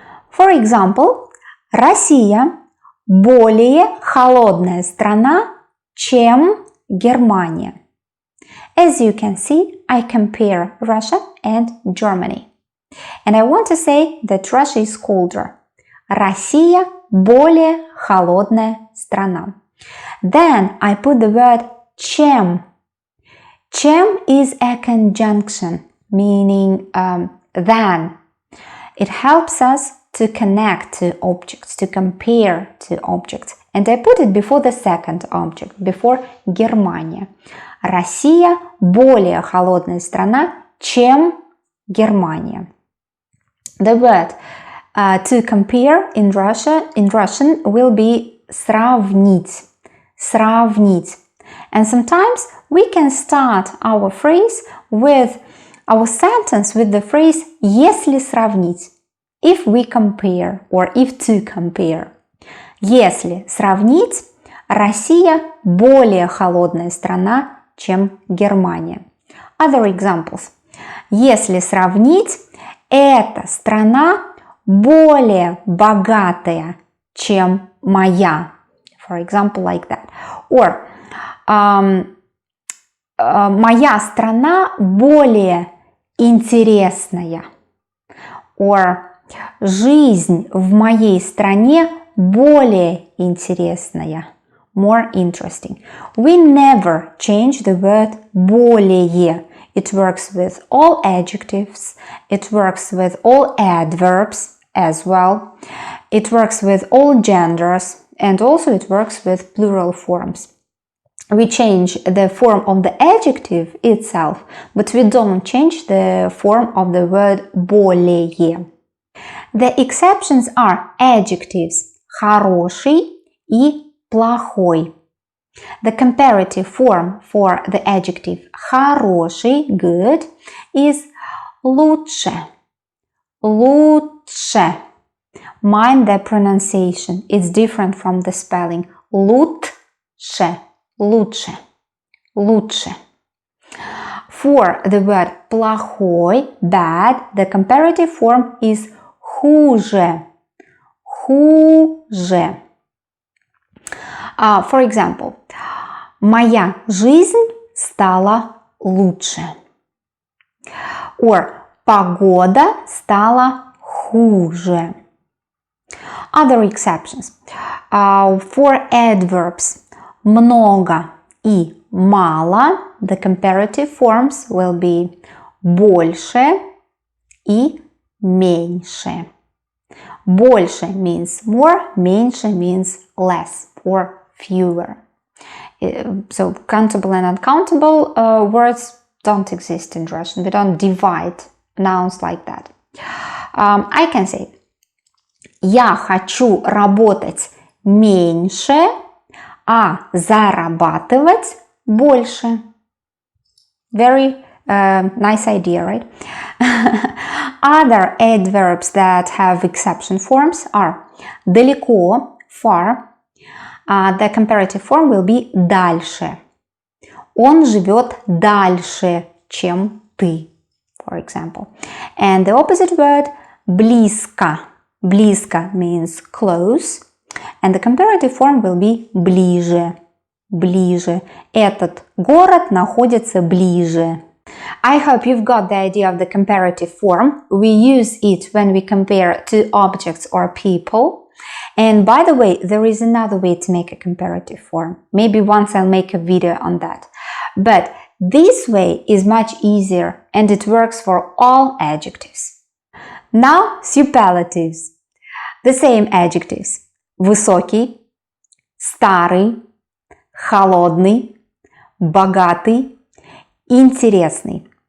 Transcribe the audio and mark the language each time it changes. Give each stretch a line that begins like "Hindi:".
English: For example,
Russian: Россия более холодная страна, чем Германия.
English: As you can see, I compare Russia and Germany. And I want to say that Russia is colder.
Russian: Россия более холодная страна.
English: Then I put the word чем. Чем is a conjunction, meaning than. It helps us to connect to objects, to compare to objects. And I put it before the second object, before Германия.
Russian: Россия более холодная страна, чем Германия.
English: The word to compare in Russian will be сравнить.
Russian: Сравнить.
English: And sometimes we can start our phrase with our sentence with the phrase
Russian: если сравнить.
English: If we compare or if to compare.
Russian: Если сравнить, Россия более холодная страна, чем Германия.
English: Other examples.
Russian: Если сравнить, эта страна более богатая, чем моя.
English: For example, like that.
Russian: Or моя страна более интересная. Or жизнь в моей стране более интересная.
English: More interesting. We never change the word более. It works with all adjectives. It works with all adverbs as well. It works with all genders. And also it works with plural forms. We change the form of the adjective itself, but we don't change the form of the word более. The exceptions are adjectives
Russian: хороший и плохой.
English: The comparative form for the adjective хороший, good, is лучше. Лучше. Mind the pronunciation. It's different from the spelling.
Russian: Лучше. Лучше. Лучше.
English: For the word плохой, bad, the comparative form is хуже. Хуже. For example,
Russian: моя жизнь стала лучше. Or погода стала хуже.
English: Other exceptions. For adverbs
Russian: много и мало,
English: the comparative forms will be
Russian: больше и меньше.
English: Больше means more, меньше means less or fewer. So countable and uncountable words don't exist in Russian. We don't divide nouns like that. I can say,
Russian: я хочу работать меньше, а зарабатывать больше.
English: Very nice idea, right? Other adverbs that have exception forms are далеко, far. The comparative form will be дальше.
Russian: Он живет дальше, чем ты,
English: for example. And the opposite word близко. Близко means close. And the comparative form will be ближе.
Russian: Ближе. Этот город находится ближе.
English: I hope you've got the idea of the comparative form. We use it when we compare two objects or people. And by the way, there is another way to make a comparative form. Maybe once I'll make a video on that. But this way is much easier and it works for all adjectives. Now, superlatives. The same adjectives.
Russian: Высокий, старый, холодный, богатый, интересный.